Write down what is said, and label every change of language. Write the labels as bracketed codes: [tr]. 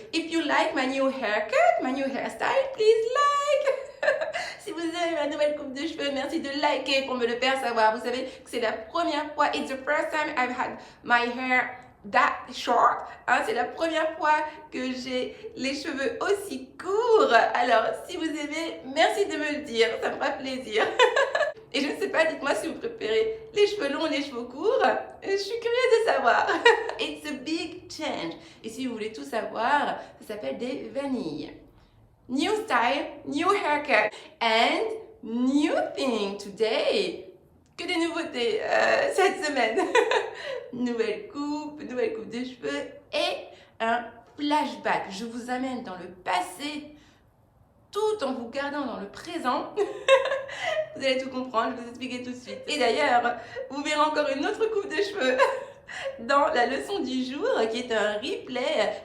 [en] If you like my new haircut, my new hairstyle, please like. [fr] Si vous aimez ma nouvelle coupe de cheveux, merci de liker pour me le faire savoir. Vous savez que c'est la première fois, [en] it's the first time I've had my hair that short. [fr] Hein, c'est la première fois que j'ai les cheveux aussi courts. Alors, si vous aimez, merci de me le dire, ça me fera plaisir. Et je ne sais pas, dites-moi si vous préférez les cheveux longs ou les cheveux courts. Je suis curieuse de savoir. [en] It's a big change. [fr] Et si vous voulez tout savoir, ça s'appelle des vanilles. [en] New style, new haircut, and new thing today. [fr] Que des nouveautés cette semaine. Nouvelle coupe de cheveux et un flashback. Je vous amène dans le passé tout en vous gardant dans le présent. Vous allez tout comprendre, je vais vous expliquer tout de suite. Et d'ailleurs, vous verrez encore une autre coupe de cheveux dans la leçon du jour qui est un replay.